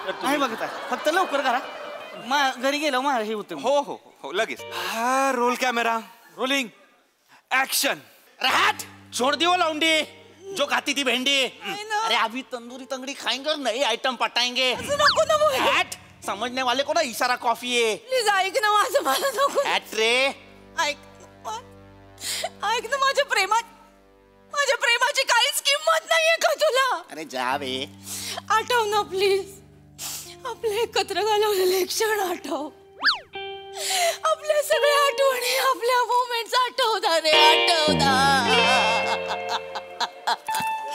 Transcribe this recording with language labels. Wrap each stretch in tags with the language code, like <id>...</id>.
<mr>नाही बघत आहे फक्त लवकर करा. घरी गेलो मला हे होतं. हो हो हो लगेच. हा रोल कॅमेरा रोलिंग ऍक्शन.</mr> <hi>छोड़ दी वो लौंडी जो खाती थी भेंडी. अरे अभी तंदूरी तंगड़ी खाएंगे और नए आइटम पटाएंगे.</hi> <mr>नको ना बोल.</mr> <hi>समझने वाले को ना इशारा कॉफी है.</hi> <mr>प्लीज ऐक ना माझं. मला नको. रे ऐक ना माझ्या प्रेमाची काहीच किंमत नाहीये का तुला.</mr> <hi>अरे जा बे.</hi> <mr>आठव ना प्लीज. आपले एकत्र घालवलेले क्षण आठव. आपल्या सगळ्या आठवणी आपल्या मोमेंट्स आठवता रे आठवता.</mr>